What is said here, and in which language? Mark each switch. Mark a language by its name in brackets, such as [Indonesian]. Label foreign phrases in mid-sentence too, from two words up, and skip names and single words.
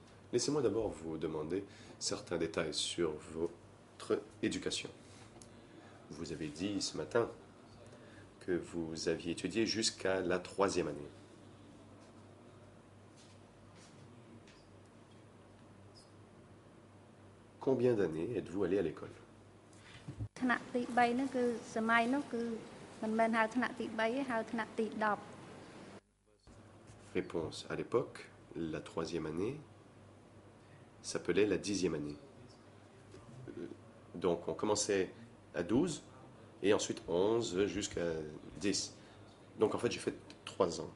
[French] Laissez-moi d'abord vous demander certains détails sur votre éducation. Vous avez dit ce matin que vous aviez étudié jusqu'à la 3e année. Combien d'années êtes-vous allé à l'école? [Khmer] ថ្នាក់ទី3ហ្នឹងគឺសម័យនោះគឺមិនមែនហៅថ្នាក់ទី3ទេហៅថ្នាក់ទី10 [French] Réponse. À l'époque, la 3e année s'appelait la 10e année. Donc on commençait à 12 et ensuite 11 jusqu'à 10. Donc en fait j'ai fait 3 ans.